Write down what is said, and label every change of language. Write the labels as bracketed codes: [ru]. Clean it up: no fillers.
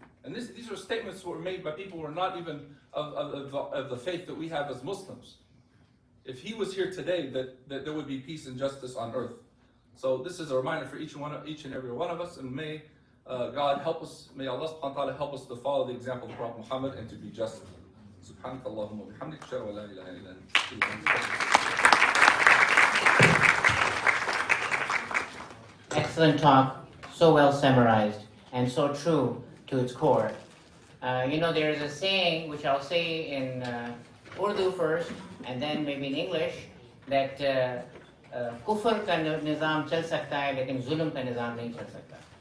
[en] And these are statements that were made by people who are not even of the faith that we have as Muslims. If he was here today, that there would be peace and justice on earth. So this is a reminder for each and every one of us, and may God help us, may Allah subhanahu wa ta'ala help us to follow the example of the Prophet Muhammad and to be just. [ar] سبحانك اللهم وبحمدك أشهد أن لا إله إلا أنت. [en] Excellent talk, so well summarized and so true to its core. There is a saying which I'll say in Urdu first and then maybe in English, that [ur] kufr ka nizam chal sakta [en] hai, lekin zulm ka nizam nahi chal sakta.